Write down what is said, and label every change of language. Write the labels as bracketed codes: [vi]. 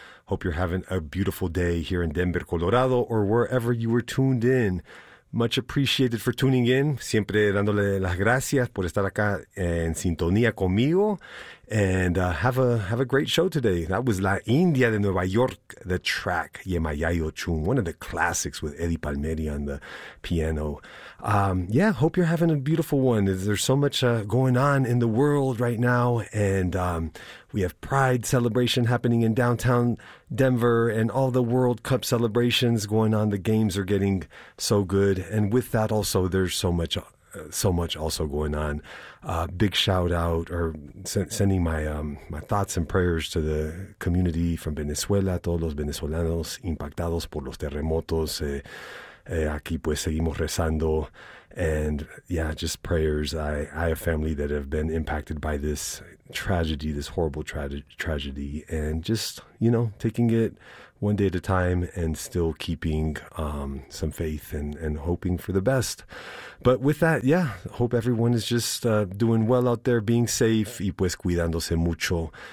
[en] Hope you're having a beautiful day here in Denver, Colorado, or wherever you were tuned in. Much appreciated for tuning in. [es] Siempre dándole las gracias por estar acá en sintonía conmigo. [en] And have a great show today. That was La India de Nueva York, the track, Yemayayo Chung, one of the classics with Eddie Palmieri on the piano. Yeah, hope you're having a beautiful one. There's so much going on in the world right now. And we have Pride celebration happening in downtown Denver and all the World Cup celebrations going on. The games are getting so good. And with that also, there's so much also going on. Big shout out or sending my thoughts and prayers to the community from Venezuela, [es] todos los venezolanos impactados por los terremotos. Aquí pues seguimos rezando. [en] And yeah, just prayers. I have family that have been impacted by this tragedy, this horrible tragedy. And just, you know, taking it one day at a time and still keeping some faith and hoping for the best. But with that, yeah, hope everyone is just doing well out there, being safe, [es] y pues cuidándose mucho.